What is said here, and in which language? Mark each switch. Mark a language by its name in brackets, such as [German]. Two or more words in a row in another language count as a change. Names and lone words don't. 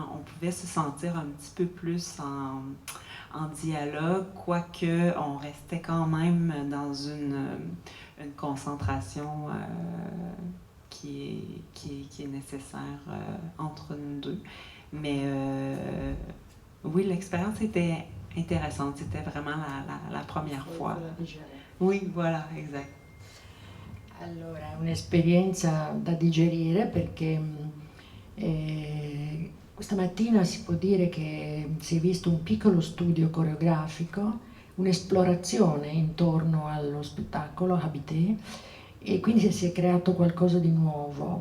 [French] On pouvait se sentir un petit peu plus en dialogue, quoique on restait quand même dans une concentration qui est nécessaire entre nous deux. Mais oui, l'expérience était intéressante. C'était vraiment la première fois. Oui, voilà, exact. [Italian] Allora, è un'esperienza da digerire perché questa mattina si può dire che si è visto un piccolo studio coreografico, un'esplorazione intorno allo spettacolo Habité, e quindi si è creato qualcosa di nuovo.